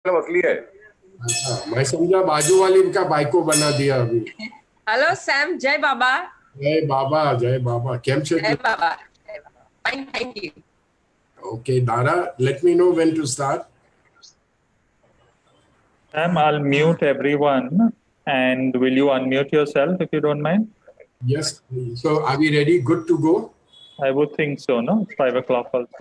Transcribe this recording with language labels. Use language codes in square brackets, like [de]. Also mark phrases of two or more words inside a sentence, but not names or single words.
[hi] असली है। अच्छा, मैं समझा बाजू वाली का बाइको बना दिया अभी। हेलो सैम, जय बाबा। जय बाबा, जय बाबा। [gu] કેમ છે [hi] जय [gu] तू? [hi] बाबा, जय बाबा। [en] fine, thank you. Okay, Dara, let me know when to start. I'll mute everyone. And will you unmute yourself if you don't mind? Yes. So, are we ready? Good to go? I would think so, no? It's 5 o'clock also.